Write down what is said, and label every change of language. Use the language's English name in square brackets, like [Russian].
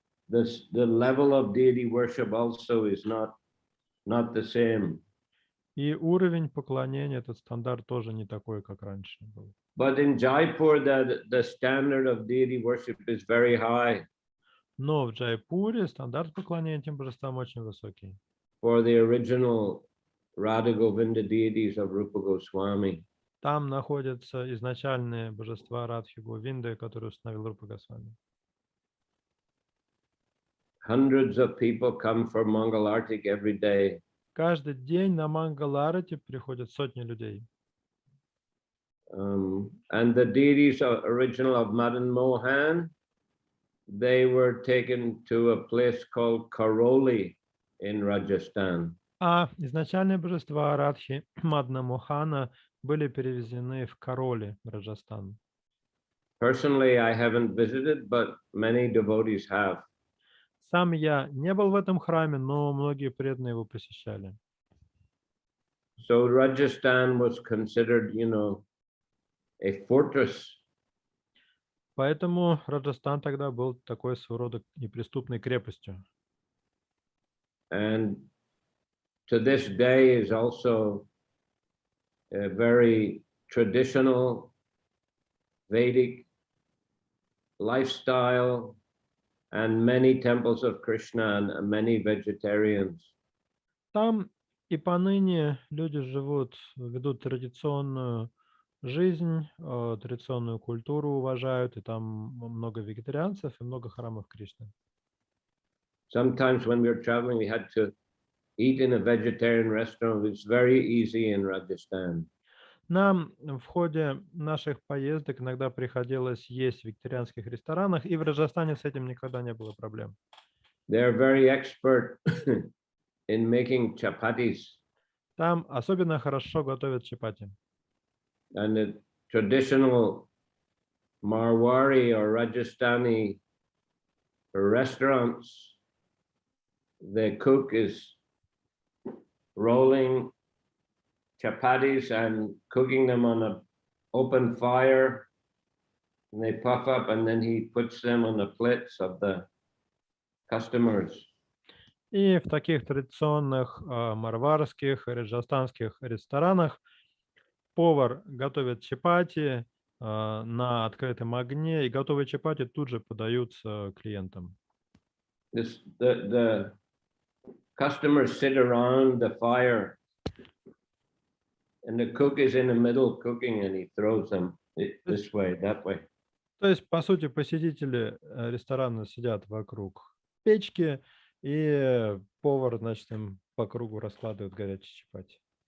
[English] The level of deity worship also is not the same. [Russian] И уровень поклонения, этот стандарт тоже не такой, как раньше был. [English] But in Jaipur, the standard of deity worship is very high. [Russian] Но в Джайпуре стандарт поклонения этим божествам очень высокий. [English] for the original Radha Govinda deities of Rupa Goswami. [Russian] Там находятся изначальные божества Радхи Говинды, которые установил Рупа Госвами. [English] Hundreds of people come for Mangalartik every day. [Russian] Каждый день на Мангаларати приходят сотни людей. [English] And the deities original of Madan Mohan, they were taken to a place called Karoli in Rajasthan. [Russian] А изначальные божества Радхи Мадна Мохана были перевезены в Кароли, Раджастан. [English] Personally, I haven't visited, but many devotees have. [Russian] Сам я не был в этом храме, но многие преданные его посещали. [English] So Rajasthan was considered, a fortress. [Russian] Поэтому Раджастан тогда был такой своего рода неприступной крепостью. [English] And to this day is also a very traditional Vedic lifestyle and many temples of Krishna and many vegetarians. [Russian] Там и поныне люди живут, ведут традиционную жизнь, традиционную культуру уважают, и там много вегетарианцев и много храмов Кришны. [English] Sometimes when we were traveling, we had to eat in a vegetarian restaurant. It's very easy in Rajasthan. [Russian] Нам в ходе наших поездок иногда приходилось есть в вегетарианских ресторанах, и в Раджастане с этим никогда не было проблем. [English] They're very expert in making chapatis. [Russian] Там особенно хорошо готовят чапати. [English] And the traditional Marwari or Rajasthani restaurants, the cook is rolling chapatis and cooking them on an open fire, and they puff up, and then he puts them on the plates of the customers. [Russian] И в таких традиционных марварских и раджастанских ресторанах повар готовит чапати на открытом огне, и готовые чапати тут же подаются клиентам. [English] The customers sit around the fire, and the cook is in the middle cooking, and he throws them this way, that way. [Russian] То есть, по сути, посетители ресторана сидят вокруг печки, и повар, значит, им по кругу раскладывает горячие чапати.